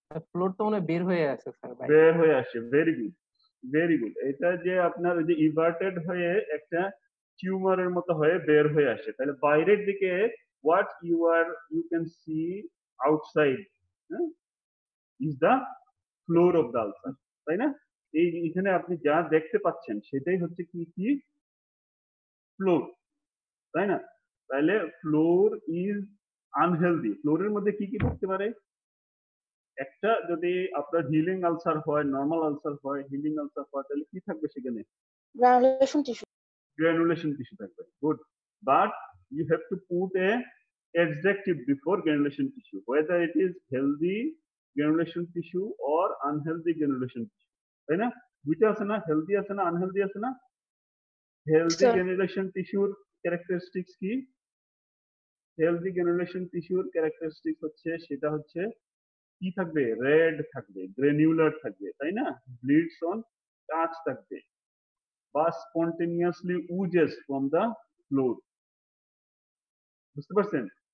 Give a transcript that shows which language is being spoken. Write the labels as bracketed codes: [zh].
[bn] Floor তো মনে হয় বের হয়ে আছে স্যার বাইরে। বের হয়ে আসে, ভেরি গুড, ভেরি গুড। এটা যে আপনার ওই যে ইভার্টেড হয়ে একটা টিউমারের মতো হয়ে বের হয়ে আসে। তাহলে বাইরের দিকে [en] what you can see outside is the floor of the ulcer, [bn] তাই না? এই এখানে আপনি যা দেখতে পাচ্ছেন সেটাই হচ্ছে কি কি ফ্লোর, তাই না? তাহলে [en] Floor is unhealthy. [bn] ফ্লোরের মধ্যে কি কি থাকতে পারে? একটা যদি আপনার হিলিং আলসার হয়, নরমাল আলসার হয়, হিলিং আলসার হয়, তাহলে কি থাকবে সেখানে? [en] Granulation tissue. Granulation tissue [bn] থাকবে। [en] Good. But you have to put a adjective before granulation tissue, whether it is healthy granulation tissue or unhealthy granulation tissue, [bn] তাই না? দুইটা আছে না, হেলদি আছে না, আনহেলদি আছে না? Healthy [en] Sir. granulation tissue characteristics কি? Healthy granulation tissue characteristics [bn] হচ্ছে সেটা হচ্ছে কি থাকবে? রেড থাকবে, গ্রানুলার থাকবে, তাই না? [en] bleeds on touch থাকবে, বা spontaneously oozes from the floor, [bn] বুঝতে পারছেন?